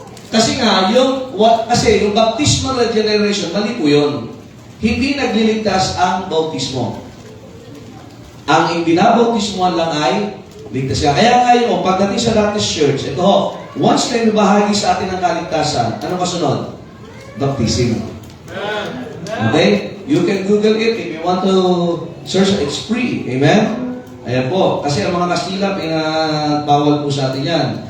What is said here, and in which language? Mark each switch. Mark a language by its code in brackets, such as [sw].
[tl] Kasi nga, yung baptismal regeneration, mali po yun. Hindi nagliligtas ang bautismo. Ang binabautismuhan lang ay ligtas ka. Kaya ngayon, pagdating sa Baptist Church, ito ho, once na ibahagi sa atin ang kaligtasan, ano kasunod? [en] Baptism. Okay? You can Google it if you want to search. It's free. Amen? Ayan po. [tl] Kasi ang mga Kastila, pinagbawal po sa atin yan.